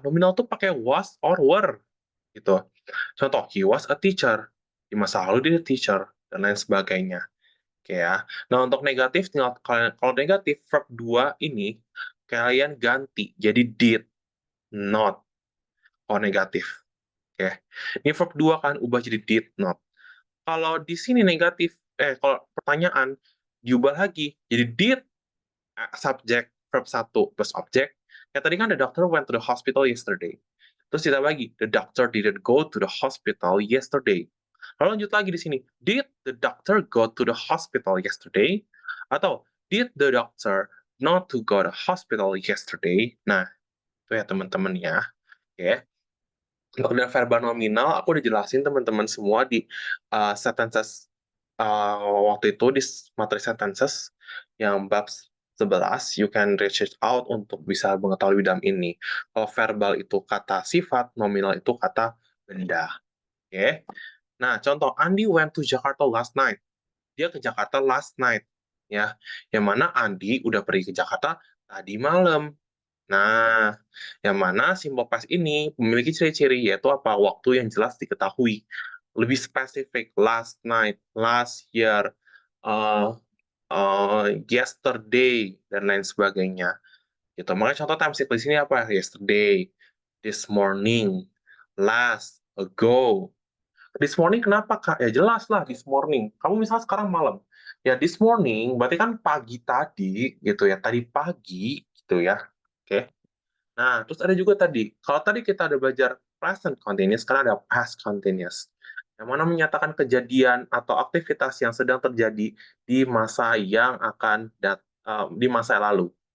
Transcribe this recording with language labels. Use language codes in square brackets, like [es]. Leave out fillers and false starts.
[id] Nominal tuh pakai was or were gitu. [en] Contoh, he was a teacher. [id] Di masa lalu dia teacher dan lain sebagainya. Oke ya. Nah, untuk negatif tinggal kalian kalau negatif verb 2 ini kalian ganti jadi did, not kalau negatif. Oke. Ini verb 2 kan ubah jadi did not. Kalau di sini negatif, kalau pertanyaan diubah lagi jadi did subjek verb satu plus objek. Ya tadi kan [en] the doctor went to the hospital yesterday. [id] Terus kita lagi, [en] the doctor didn't go to the hospital yesterday. [id] Lalu lanjut lagi di sini, [en] did the doctor go to the hospital yesterday? Atau did the doctor not to go to the hospital yesterday? [id] Nah, itu ya teman-teman ya. Oke. Untuk dengan verbal nominal, aku udah jelasin teman-teman semua di sentences waktu itu di materi sentences yang bab 11, [en] you can reach it out [id] untuk bisa mengetahui dalam ini. Kalau verbal itu kata sifat, nominal itu kata benda. Oke. Nah, contoh [en] Andi went to Jakarta last night. [id] Dia ke Jakarta last night, ya. Yang mana Andi udah pergi ke Jakarta tadi malam. Nah, yang mana simple past ini memiliki ciri-ciri yaitu apa? Waktu yang jelas diketahui. Lebih spesifik, last night, last year, uh, yesterday, dan lain sebagainya. Gitu. Makanya contoh time simple di sini apa? [en] Yesterday, this morning, last, ago. [id] This morning kenapa, Kak? Ya jelas lah this morning. Kamu misalnya sekarang malam. Ya this morning berarti kan pagi tadi gitu ya. Tadi pagi gitu ya. Oke. Nah, terus ada juga tadi, kalau tadi kita ada belajar present continuous, sekarang ada past continuous. Yang mana menyatakan kejadian atau aktivitas yang sedang terjadi di masa yang akan di masa yang lalu.